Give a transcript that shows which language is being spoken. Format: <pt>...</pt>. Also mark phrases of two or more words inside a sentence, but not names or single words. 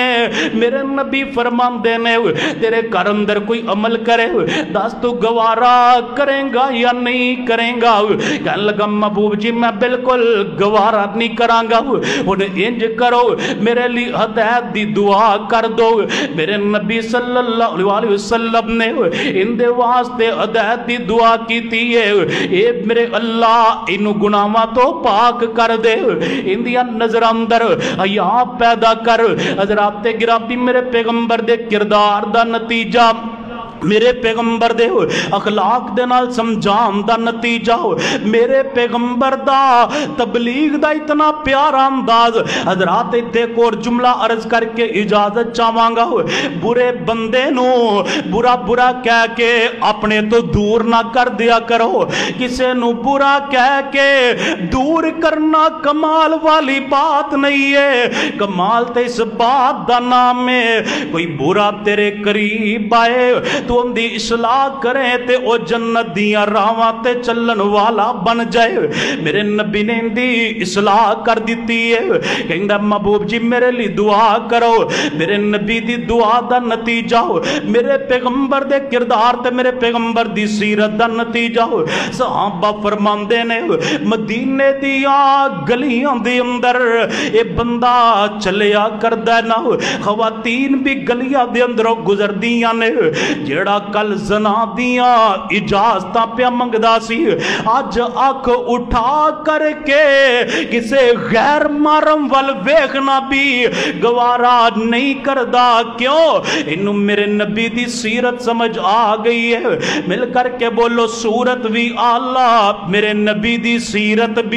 <pa>میرے نبی فرماندے نے تیرے گھر اندر کوئی عمل کرے، دس تو گوارا کرے گا یا نہیں کرے گا? کہنے لگا محبوب جی میں بالکل گوارا نہیں کراں گا. ہن انج کرو میرے لئی ہدایت دی دعا کر دو. میرے نبی</pa> <ar>صلی اللہ علیہ وسلم</ar> <pa>نے انہاں دے واسطے ہدایت دی دعا کیتی ہے، اے میرے اللہ انہوں گناہاں توں پاک کر دے، انہاں دیاں نظر اندر حیا پیدا کر. حضرات گرامی میرے پیغمبر دے کردار دا نتیجہ، میرے پیغمبر دے اخلاق دے نال سمجھان دا نتیجہ، میرے پیغمبر دا تبلیغ دا اتنا پیارا انداز. حضرات ایتھے ایک ہور جملہ عرض کر کے اجازت چاہاں گا، برے بندے نوں برا برا کہہ کے اپنے توں دور نہ کر دتا کرو. کسے نوں برا کہہ کے دور کرنا کمال والی بات نہیں ہے، کمال تے اس بات دا نام ہے کوئی برا تیرے قریب آئے تو ان دی اصلاح کریں تے او جنت دیاں راواں تے چلن والا بن جائے۔ میرے نبی نے ان دی اصلاح کر دیتی ہے، کہندا محبوب جی میرے لیے دعا کرو۔ میرے نبی دی دعا دا نتیجہ میرے پیغمبر دے کردار تے میرے پیغمبر دی سیرت دا نتیجہ صحابہ فرماندے نے مدینے دیاں گلیاں دے اندر اے بندہ چلیا کردا نہ، خواتین بھی گلیاں دے اندروں گزردیاں نے، جیڑا کل زنا دیاں اجازتاں پیا منگدا سی اج اکھ اٹھا کر کے کسے غیر محرم ول ویکھنا بھی گوارا نہیں کردا۔ کیوں؟ انہوں میرے نبی دی سیرت سمجھ آ گئی ہے۔ مل کر کے بولو سورت بھی آلہ، میرے نبی دی سیرت بھی۔</pa>